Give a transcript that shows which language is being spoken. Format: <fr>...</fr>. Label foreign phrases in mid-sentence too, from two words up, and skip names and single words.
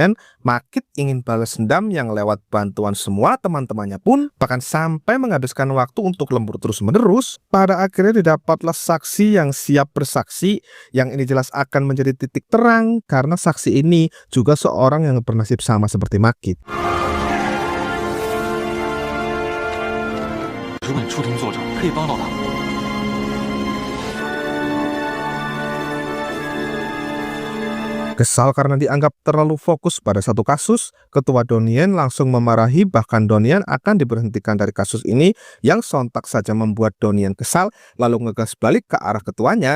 <id>Makit ingin balas dendam yang lewat bantuan semua teman-temannya pun, bahkan sampai menghabiskan waktu untuk lembur terus-menerus. Pada akhirnya didapatlah saksi yang siap bersaksi, yang ini jelas akan menjadi titik terang karena saksi ini juga seorang yang bernasib sama seperti Makit.</id> <zh>如果你出庭作证，可以帮到他。</zh> <id>Kesal karena dianggap terlalu fokus pada satu kasus, ketua Donnie langsung memarahi, bahkan Donnie akan diberhentikan dari kasus ini, yang sontak saja membuat Donnie kesal lalu ngegas balik ke arah ketuanya.</id>